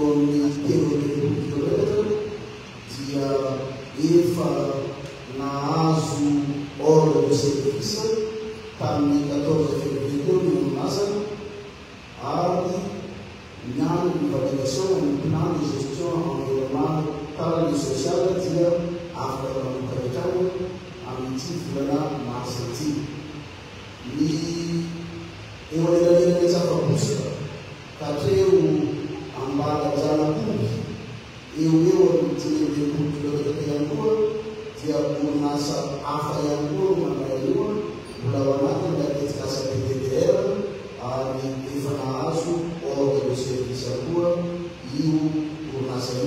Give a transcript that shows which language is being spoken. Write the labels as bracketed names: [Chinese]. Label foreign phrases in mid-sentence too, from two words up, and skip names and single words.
[Malagasy] amin'ny 13 kilometatra dia efa nahazo [French] ordre de service [Malagasy] tamin'ny 14 février teo ny orinasa ary niany ny validation amin'ny [French] plan de gestion environnementale et sociale [Malagasy] dia afaka manomkaretrany amin'ity volana mars ity. Ny eo anelanelany tsy afa-bositra katreo Ambalajanakomby eo amin'ny 10 kilometatra ihany koa dia orinasa hafa ihany koa mandray io mbola ao anatiny tetikasa PDDR ary efa nahazo [French] ordre de service [Malagasy] koa io orinasa io.